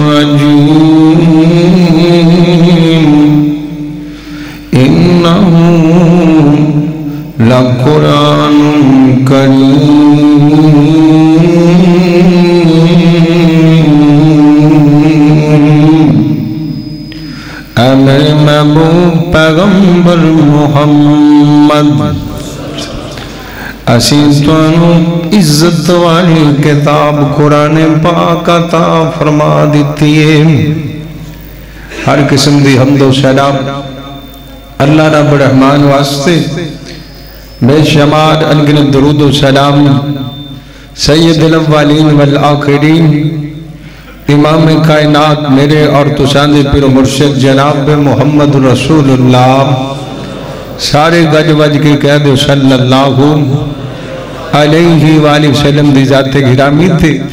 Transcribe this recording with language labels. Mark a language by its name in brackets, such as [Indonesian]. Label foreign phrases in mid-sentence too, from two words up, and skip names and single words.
[Arabic] الرجيم إنه لقرآن كريم [Punjabi] أمر محبوب پیغمبر محمد اسیں توانوں عزت والی کتاب قرآن پاک عطا فرما دیتی ہے۔ ہر قسم دی حمد و ثنا اللہ رب الرحمن واسطے، بے شمار انگنت درود و سلام [Arabic] سید الاولین والآخرین [Punjabi] امام کائنات میرے اور تساندے پیر و مرشد جناب [Arabic] محمد رسول اللہ [Punjabi] سارے گج وج کے کہہ دو [Arabic] صلی اللہ علیہ وآلہ وسلم [Punjabi] دی ذات گرامی تھے۔